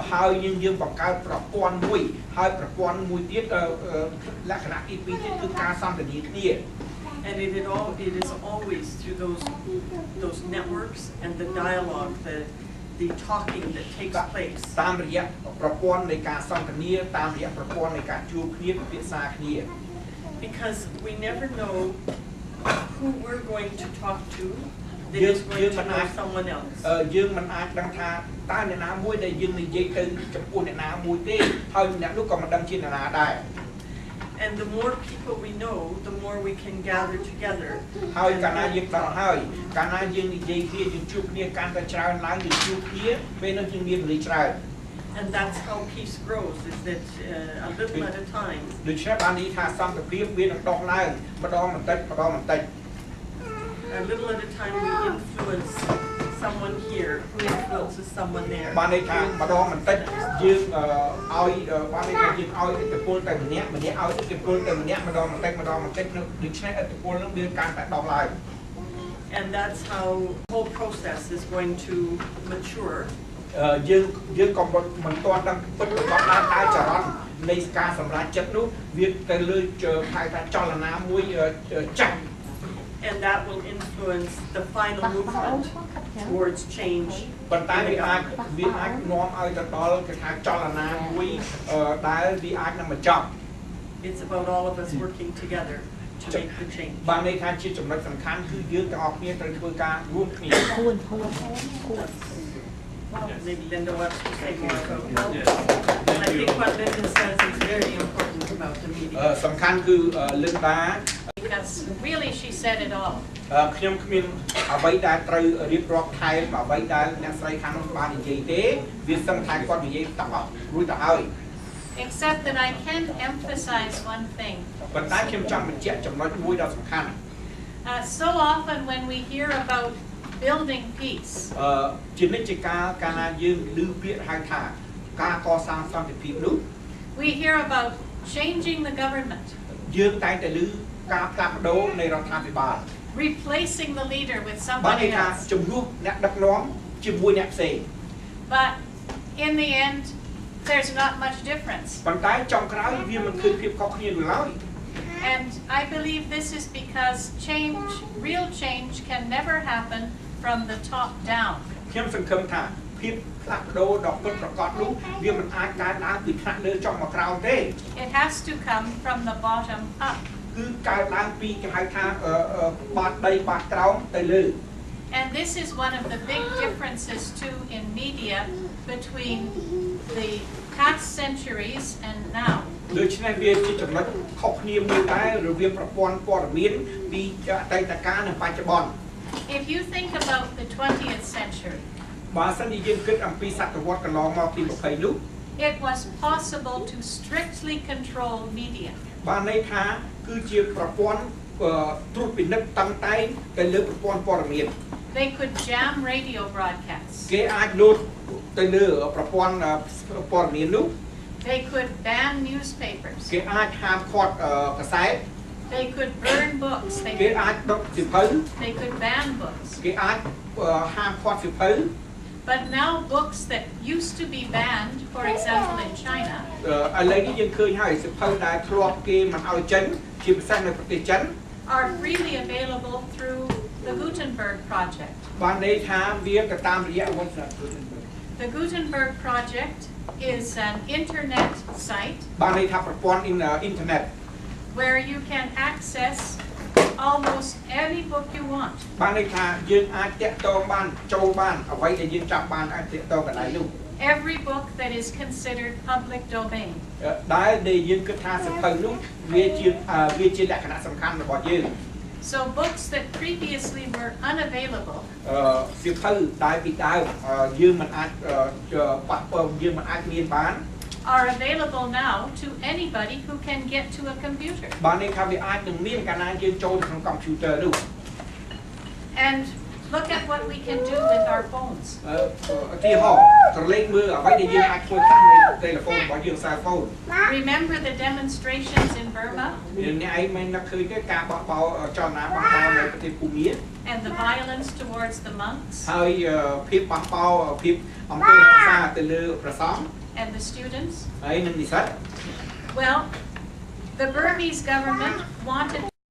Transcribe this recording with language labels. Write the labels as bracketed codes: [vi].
[km] ហើយយើងបង្កើតប្រព័ន្ធមួយហើយប្រព័ន្ធមួយទៀតលក្ខណៈទី2ទៀតគឺការសន្ទនាគ្នា [en] and it is always through those networks and the dialogue the talking that takes place [km] តាមរយៈប្រព័ន្ធនៃការសន្ទនាតាមរយៈប្រព័ន្ធនៃការជួបគ្នាពិភាក្សាគ្នា [en] because we never know who we're going to talk to that is going to know someone else [km] យើងមិនអាចដឹងថាតើអ្នកណាមួយដែលយើងនិយាយទៅចំពោះអ្នកណាមួយទេហើយអ្នកនោះក៏មិនដឹងជាអ្នកណាដែរ [en] and the more people we know the more we can gather together [km] ហើយកាលណាយើងដឹងហើយកាលណាយើងនិយាយគ្នាយើងជួបគ្នាកាន់តែច្រើនឡើងយើងជួបគ្នាពេលនោះយើងមានពលិច្រើន [en] and that's how peace grows is that a little at a time [km] ដូច្នេះបាននិយាយថាសន្តិភាពវានឹងដុះឡើងម្ដងបន្តិច [en] a little at a time we influence someone here who influences someone there [km] បានន័យថាម្ដងបន្តិចយើងឲ្យបានន័យថាយើងឲ្យឥទ្ធិពលទៅម្នាក់ឲ្យឥទ្ធិពលទៅម្នាក់ម្ដងបន្តិចដូច្នេះឥទ្ធិពលនឹងវាកាន់តែដុះឡើង [en] and that's how the whole process is going to mature [km] យើងក៏មិនទាន់ដឹងពិតប្រាកដថាចរន្តនៃការសម្រេចចិត្តនោះវាទៅលើហៅថាចលនាមួយចាស់ [en] and that will influence the final movement towards change [km] ប៉ុន្តែវាអាចនាំឲ្យទៅដល់គេថាចលនាមួយដែលវាអាចនឹងបញ្ចប់ [en] it's about all of us working together to make the change [km] បានន័យថាជាចំណុចសំខាន់គឺយើងទាំងអស់គ្នាត្រូវធ្វើការរួមគ្នា [en] maybe Linda wants to say more about I think what Linda says is very important about the meeting [km] សំខាន់គឺLinda [en] because really she said it all. [km] ខ្ញុំគ្មានអ្វីដែលត្រូវរៀបរាប់ថែមអ្វីដែលអ្នកស្រីខាងនោះបាននិយាយទេវាសឹងថាគាត់និយាយទាំងអស់រួចទៅហើយ [en] Except that I can emphasize one thing. [km] ប៉ុន្តែខ្ញុំចង់បញ្ជាក់ចំណុចមួយដ៏សំខាន់ [en] So often when we hear about building peace, [km] ជានិច្ចកាលកាលណាយើងឮពាក្យហៅថាការកសាងសន្តិភាពនោះ [en] we hear about changing the government, [km] យើងតែងតែឮការផ្លាស់ប្ដូរនៃរដ្ឋាភិបាល [en] replacing the leader with [km] បានន័យ [en] somebody [km] ថា [en] else. [km] ជំនួសអ្នកដឹកនាំជាមួយអ្នកផ្សេង [en] But in the end, there's not much difference. [km] ប៉ុន្តែចុងក្រោយវាមិនឃើញភាពខុសគ្នានោះឡើយ [en] And I believe this is because change, real change, can never happen from the top down. [km] ខ្ញុំសង្ឃឹមថាភាពផ្លាស់ប្ដូរដ៏ពិតប្រាកដនោះវាមិនអាចកើតឡើងពីថ្នាក់លើចុងមកក្រោមទេ [en] It has to come from the bottom up. [km] គឺកើតឡើងពីគេហៅថាបាតដីបាតក្រោមទៅលើ [en] And this is one of the big differences too in media between the past centuries and now. [km] ដូច្នេះវាជាចំណុចខុសគ្នាមួយដែររវាងប្រព័ន្ធព័ត៌មានពីអតីតកាលនិងបច្ចុប្បន្ន [en] If you think about the 20th century, [km] បើសិនជាយើងគិតអំពីសតវត្សកន្លងមកទី20នោះ [en] it was possible to strictly control media. [km] បានន័យថាគឺជាប្រព័ន្ធត្រួតពិនិត្យតឹងតែងទៅលើប្រព័ន្ធព័ត៌មាន [en] They could jam radio broadcasts. [km] គេអាចលោតទៅលើប្រព័ន្ធព័ត៌មាននោះ [en] They could ban newspapers. [km] គេអាចហាមឃាត់កាសែត [en] They could burn books. [km] គេអាចដុតសៀវភៅ [en] They could ban books. [km] គេអាចហាមឃាត់សៀវភៅ [en] But now books that used to be banned, for example in China, [km] ឥឡូវនេះយើងឃើញហើយសៀវភៅដែលធ្លាប់គេមិនឲ្យចេញជាពិសេសនៅប្រទេសចិន [en] are freely available through the Gutenberg Project. [km] បានន័យថាវាក៏តាមរយៈ [en] The Gutenberg Project is an internet site [km] បានន័យថាប្រព័ន្ធអ៊ីនធឺណិត [en] where you can access almost any book you want. [km] បានន័យថាយើងអាចតាក់ទងបានចូលបានអ្វីដែលយើងចាប់បានអាចតាក់ទងកន្លែងនោះ [en] Every book that is considered public domain. [km] ដែលយើងគិតថាសៀវភៅនោះវាជាលក្ខណៈសំខាន់របស់យើង [en] So books that previously were unavailable [km] សៀវភៅដែលពីដើមយើងមិនអាចប៉ះពាល់យើងមិនអាចមានបាន [en] are available now to anybody who can get to a computer. [km] បានន័យថាវាអាចនឹងមានកាលណាយើងចូលក្នុងកុំព្យូទ័រនោះ [en] And look at what we can do with our phones. [km] ឧទាហរណ៍ក្រឡេកមើលអ្វីដែលយើងអាចធ្វើតាមនៅទូរស័ព្ទរបស់យើង [en] cell phone. Remember the demonstrations in Burma [km] អ្នកឯងមិននឹកឃើញទេការបោះបោចលនាបោះបោនៅប្រទេសភូមា [en] and the violence towards the monks [km] ហើយភាពបោះបោភាពអំពើហិង្សាទៅលើព្រះសង្ឃ [en] and the students. [km] ហើយនឹងនិស្សិត [en] Well, the Burmese government wanted